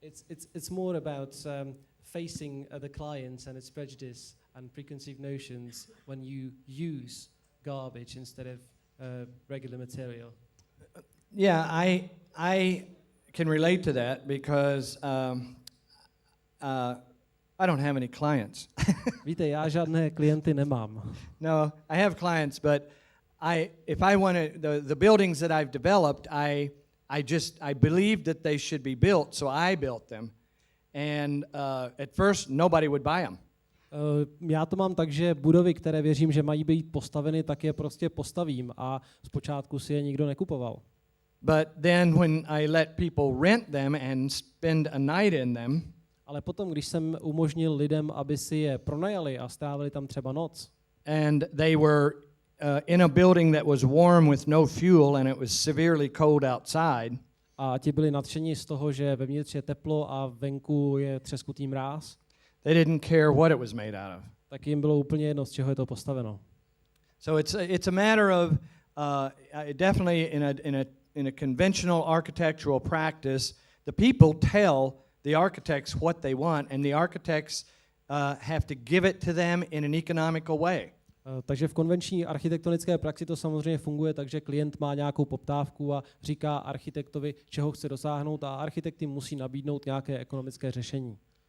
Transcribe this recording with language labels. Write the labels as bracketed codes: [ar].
[en] It's more about facing the clients and its prejudice and preconceived notions when you use garbage instead of regular material. Yeah, I can relate to that because I don't have any clients. [cs] Víte, já žádné klienty nemám. [en] No, I have clients, but if I want to, the buildings that I've developed, I believe that they should be built, so I built them. And at first, nobody would buy them. [cs] Já to mám tak, že budovy, které věřím, že mají být postaveny, tak je prostě postavím a zpočátku si je nikdo nekupoval. [en] But then when I let people rent them and spend a night in them, [cs] ale potom, když jsem umožnil lidem, aby si je pronajali a strávili tam třeba noc, [en] and they were in a building that was warm with no fuel and it was severely cold outside, [cs] a ti byli nadšení z toho, že vevnitř je teplo a venku je třeskutý mráz, [en] they didn't care what it was made out of. [cs] tak jim bylo úplně jedno, z čeho je to postaveno. [en] So it's a matter of definitely in a conventional architectural practice, the people tell the architects what they want, and the architects have to give it to them in an economical way. [cs] Takže v konvenční architektonické praxi to samozřejmě funguje tak, že klient má nějakou poptávku a říká architektovi, čeho chce dosáhnout, a architekt jim musí nabídnout nějaké ekonomické řešení.